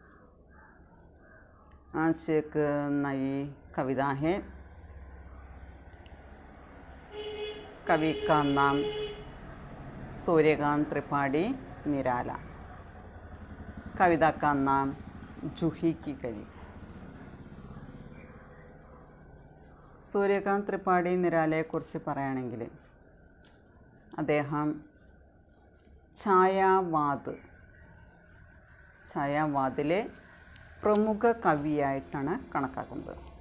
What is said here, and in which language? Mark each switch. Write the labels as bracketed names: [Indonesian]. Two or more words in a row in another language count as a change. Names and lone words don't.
[Hindi] आज एक नई कविता है। कवि का नाम सूर्यकांत त्रिपाठी निराला। कविता का नाम जूही की कली। [Malayalam] സൂര്യകാന്ത് ത്രിപാഠി നിരാലയെക്കുറിച്ച് പറയുകയാണെങ്കിൽ അദ്ദേഹം ഛായാവാദിലെ പ്രമുഖ കവിയായിട്ടാണ് കണക്കാക്കുന്നത്.